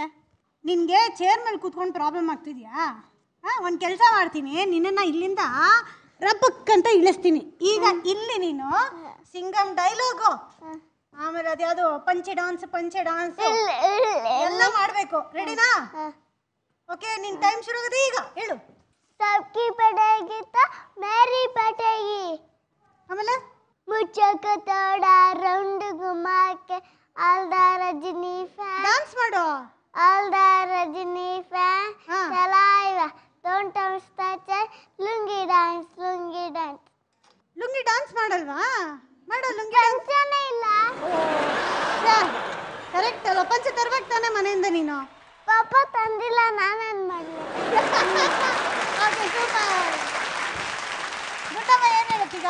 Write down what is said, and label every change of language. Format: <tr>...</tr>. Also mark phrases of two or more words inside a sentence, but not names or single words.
<kn>ನಿನ್ಗೆ ಚೇರ್ ಮೇಲೆ ಕೂತ್ಕೊಂಡು ಪ್ರಾಬ್ಲಮ್ ಆಗ್ತಿದ್ಯಾ? ಒಂದು ಕೆಲಸ ಮಾಡ್ತೀನಿ, ನಿನ್ನನ್ನು ಇಲ್ಲಿಂದ ರಬ್ಬಕ್ ಅಂತ ಇಳಿಸ್ತೀನಿ. ಈಗ ಇಲ್ಲಿ ನೀನು ಸಿಂಗಮ್ ಡೈಲಾಗು, ಆಮೇಲೆ ಅದ್ಯಾವುದು ಪಂಚೆ ಡಾನ್ಸ್ ಎಲ್ಲ ಮಾಡಬೇಕು. ರೆಡಿನಾ? ಓಕೆ, ನಿನ್ ಟೈಮ್ ಶುರು ಆಗುತ್ತೆ. ಈಗ ಹೇಳು.</kn> <hi>सबकी पड़ेगी तो मेरी पड़ेगी.</hi> <kn>ಆಮೇಲೆ</kn> <hi>मुझको थोड़ा राउंड घुमा के</hi> <en>All the Rajni fan</en> <kn>ಡಾನ್ಸ್ ಮಾಡೋ.</kn> <en>All the Rajni fan चलाएगा don't touch lungi dance</en> <kn>ಲುಂಗಿ ಡಾನ್ಸ್ ಮಾಡಲ್ವಾ? ಮಾಡೋ ಲುಂಗಿ ಪಂಚನೇ ಇಲ್ಲ. ಕರೆಕ್ಟ್ ಅಲ್ಲ. ಪಂಚೆ ತರ್ಬೇಕು ತಾನೆ ಮನೆಯಿಂದ ನೀನು? ಪಾಪ ತಂದಿಲ್ಲ, ನಾನೇನ್ ಮಾಡಲಿ. ಓಕೆ, ಸೂಪರ್. ಗುಡ್ಡಮ್ಮ ಏನು ಹೇಳುತ್ತೀಗ?</kn>